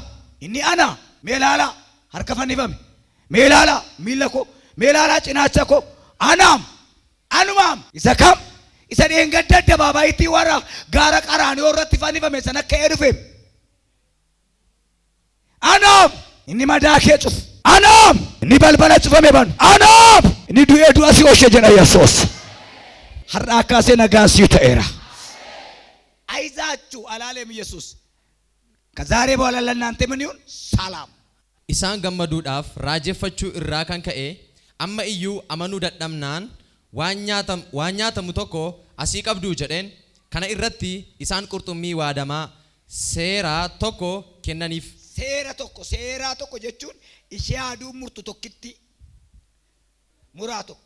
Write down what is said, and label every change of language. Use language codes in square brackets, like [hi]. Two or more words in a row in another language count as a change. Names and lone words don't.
[om] Inni ana mee ilaalaa harka fannifame mee ilaalaa miilla koo mee ilaalaa cinaacha koo anumaam isa kam isa dheengadda addabaabayitti warra gaara qaraanioo irratti fannifame san akka dhufe anaam inni madaa kee cufu anaam inni balbala cufame banu anaam inni du'ee du'a si oolche jedha Yesuus. Har'a kaasee nagaan sii ta'eera. [am] አይዛችሁ አላለም ኢየሱስ። ከዛሬ በኋላ ለእናንተ ምን ይሁን? ሰላም። [om] Isaan gammaduudhaaf raajeffachuu irraa kan ka'e amma iyyuu amanuu dadhabnaan waan nyaatamu tokko asii qabduu jedheen kana irratti isaan qurxummii waadamaa seeraa tokko kennaniif. Seeraa tokko jechuun ishee aduu murtu tokkitti muraa tokko.